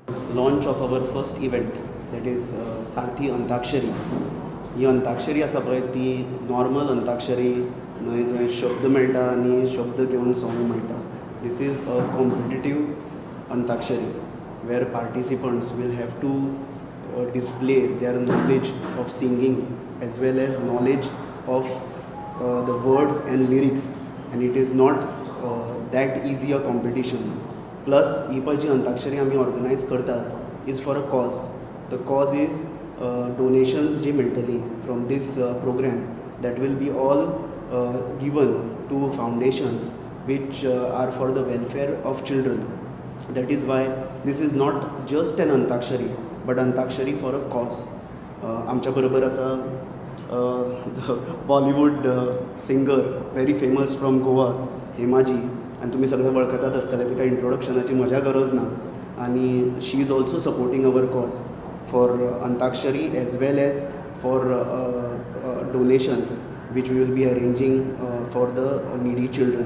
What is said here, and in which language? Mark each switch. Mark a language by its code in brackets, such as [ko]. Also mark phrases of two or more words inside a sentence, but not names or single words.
[en] launch of our first event, that is Sarthi Antakshari. [kok] ही अंताक्षरी आसा पळय ती नॉर्मल अंताक्षरी न्हय जंय शब्द मेळटा आनी शब्द घेवन सॉंग मेळटा. [en] this is a competitive antakshari where participants will have to display their knowledge of singing as well as knowledge of the words and lyrics, and it is not that easy a competition. [kok] Plus ही पळय जी अंताक्षरी आमी ऑर्गनायज करतात [en] is for a cause. the cause is donations [kok] जी मेळटली [en] from this program that will be all given to foundations which are for the welfare of children. That is why this is not just an antakshari but antakshari for a cause. [kok] आमच्या बरोबर आसा [en] Bollywood singer very famous from Goa [kok] हेमाजी, आनी तुमी सगळे वळखतात आसतले, तिका इंट्रोडक्शनाची म्हज्या गरज ना. [en] आनी she is also supporting our cause for antakshari as well as for donations which we will be arranging for the needy children.